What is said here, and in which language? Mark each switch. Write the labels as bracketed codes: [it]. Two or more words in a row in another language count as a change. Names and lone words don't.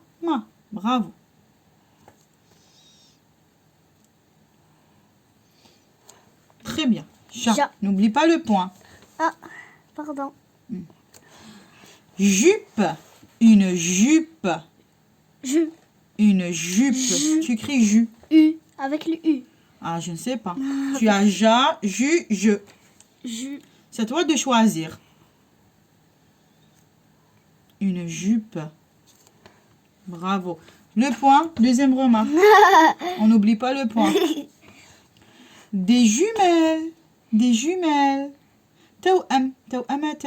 [fr] Bravo. Très bien. Ja. Ja. N'oublie pas le point. Ah. Pardon. Jupe. Une jupe. Ju. Une jupe. Ju. Tu écris ju. U. Avec le U. Ah, je ne sais pas. Tu as ja, ju, je. Ju. C'est à toi de choisir. Une jupe. Bravo. Le point, deuxième remarque. On n'oublie pas le point. Des jumelles. Des jumelles. [ar] توأم. توأمة.